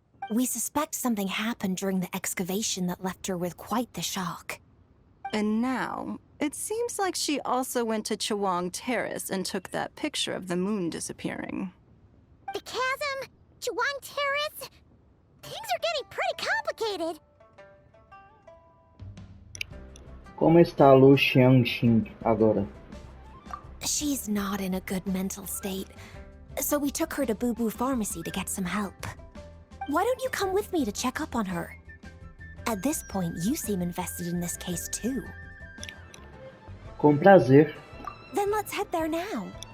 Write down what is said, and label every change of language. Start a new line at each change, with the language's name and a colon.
English: We suspect something happened during the excavation that left her with quite the shock. And now, it seems like she also went to Chawang Terrace and took that picture of the moon disappearing. The chasm? Chawang Terrace? Things are getting pretty complicated.
Portuguese: Como está Lu Xiangxing agora?
English: She's not in a good mental state, so we took her to Boo Boo Pharmacy to get some help. Why don't you come with me to check up on her? At this point, you seem invested in this case too.
Portuguese: Com prazer.
English: Then let's head there now.